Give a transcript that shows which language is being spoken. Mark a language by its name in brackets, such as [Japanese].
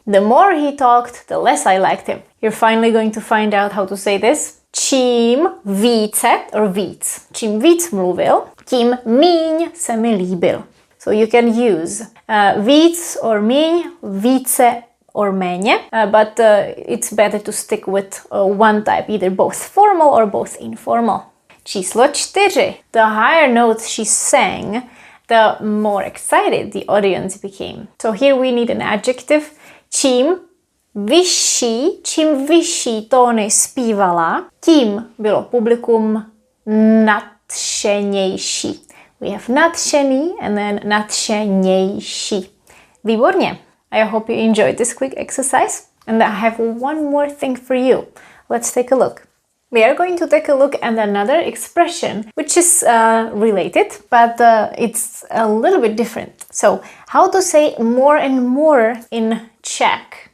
[English] The more he talked, the less I liked him. You're finally going to find out how to say this. [Czech] Čím více or víc. Čím víc mluvil, tím míň se mi líbil. [English] So you can use víc or míň, více or méně, but it's better to stick with one type, either both formal or both informal. [Czech] Číslo 4. [English] The higher notes she sang, the more excited the audience became. So here we need an adjective. [Czech] Čím vyšší tóny zpívala, tím bylo publikum nadšenější. [English] We have nadšený and then nadšenější. [Czech] Výborně. [English] I hope you enjoyed this quick exercise. And I have one more thing for you. Let's take a look. We are going to take a look at another expression, which is related, but it's a little bit different. So, how to say more and more in Czech?